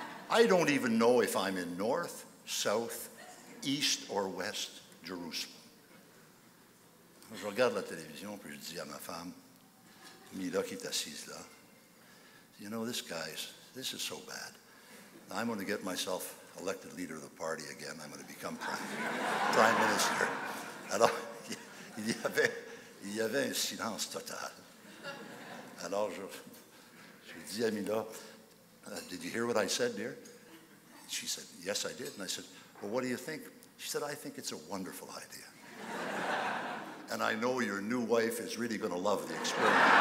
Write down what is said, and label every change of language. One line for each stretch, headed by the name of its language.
English: I don't even know if I'm in North, South, East or West Jerusalem.
French: Je regarde la télévision, puis je dis à ma femme, Mila qui est assise là,
English: you know, this is so bad. I'm going to get myself elected leader of the party again. I'm going to become prime minister.
French: Alors, il y avait un silence total. Alors, je dis à Mila,
English: did you hear what I said, dear? She said, yes, I did. And I said, well, what do you think? She said, I think it's a wonderful idea. And I know your new wife is really going to love the experience.